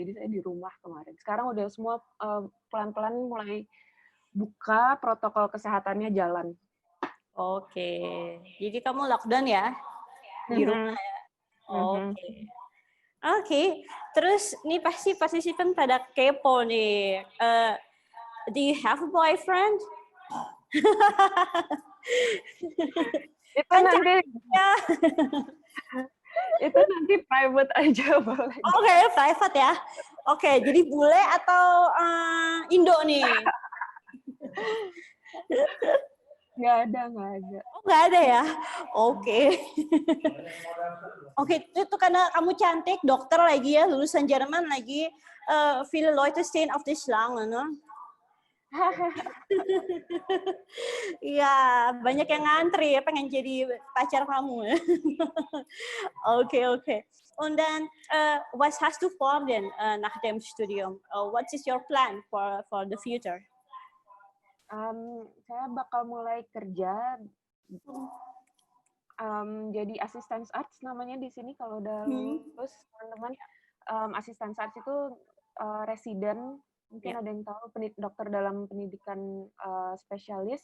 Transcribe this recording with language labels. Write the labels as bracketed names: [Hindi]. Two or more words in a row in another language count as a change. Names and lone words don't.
[Indonesian] Jadi saya di rumah kemarin. Sekarang udah semua pelan-pelan mulai buka, protokol kesehatannya jalan. Oke, jadi kamu lockdown ya di rumah ya? Oke. Oke, terus nih pasti participant pada kepo nih. [English] Do you have a boyfriend? [Indonesian] Itu nanti ya. Itu nanti private aja boleh. Oke, private ya. Oke, jadi bule atau Indo nih? Nggak ada. Oh, nggak ada ya? Oke. Oke, itu karena kamu cantik, dokter lagi ya, lulusan Jerman lagi. [German] Viele Leute stehen auf die Schlange, ne? [Indonesian] Iya, banyak yang ngantri ya, pengen jadi pacar kamu. Oke. [German] Und dann, was hast du vor denn nach dem Studium? [English] What is your plan for the future? [Indonesian] Saya bakal mulai kerja jadi assistant arts namanya di sini kalau udah lulus teman-teman. Assistant arts itu residen, mungkin ada yang tahu, dokter dalam pendidikan spesialis.